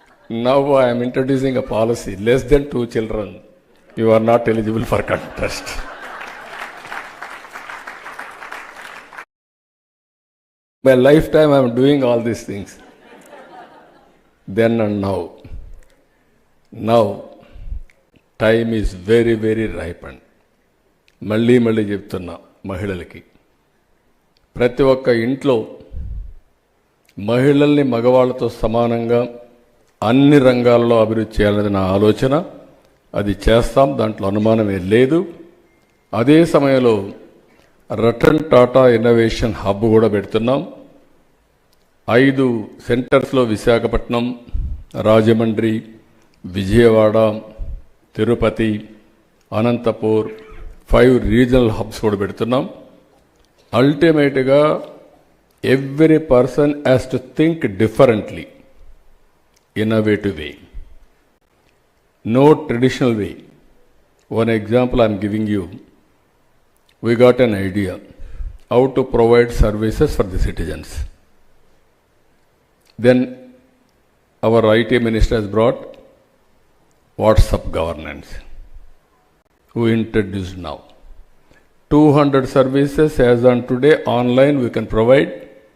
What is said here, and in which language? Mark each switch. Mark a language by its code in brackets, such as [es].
[en] Now I am introducing a policy, less than 2 children, you are not eligible for contest. My lifetime I am doing all these things. Then and now. Now, time is very, very ripened. [te] మళ్ళీ చెప్తున్నా మహిళలకి, ప్రతి ఒక్క ఇంట్లో మహిళల్ని మగవాళ్లతో సమానంగా అన్ని రంగాల్లో అభివృద్ధి చేయాలనేది నా ఆలోచన. అది చేస్తాం, దాంట్లో అనుమానమే లేదు. అదే సమయంలో రతన్ టాటా ఇన్నోవేషన్ హబ్ కూడా పెడుతున్నాం. 5 సెంటర్స్లో విశాఖపట్నం, రాజమండ్రి, విజయవాడ, తిరుపతి, అనంతపూర్ 5 రీజనల్ హబ్స్ కూడా పెడుతున్నాం. [en] అల్టిమేట్గా every person has to think differently, innovative way, no traditional way. One example I am giving you. We got an idea how to provide services for the citizens. Then our IT minister has brought WhatsApp governance, who introduced now 200 services as on today online we can provide.